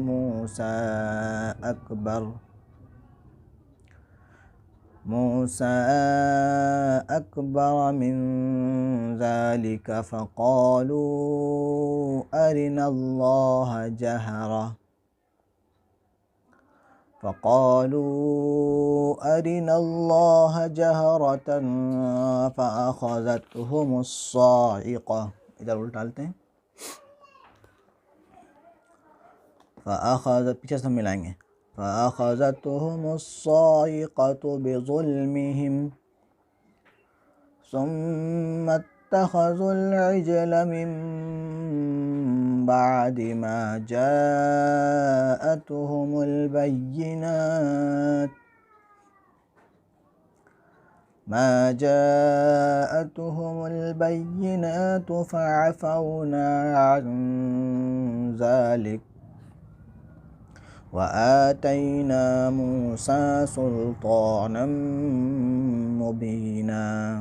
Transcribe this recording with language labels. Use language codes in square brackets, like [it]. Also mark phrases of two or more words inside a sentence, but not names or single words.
[ar] موسى أكبر من ذلك فقالوا أرنا الله جهرة فأخذتهم الصاعقة. [hi] इधर उल्टा डालते हैं, पीछे से हम मिलाएंगे। [ar] فأخذتهم الصاعقة بظلمهم ثم اتخذوا العجل من بعد ما جاءتهم البينات فعفونا عن ذلك وآتينا موسى سلطانا مبينا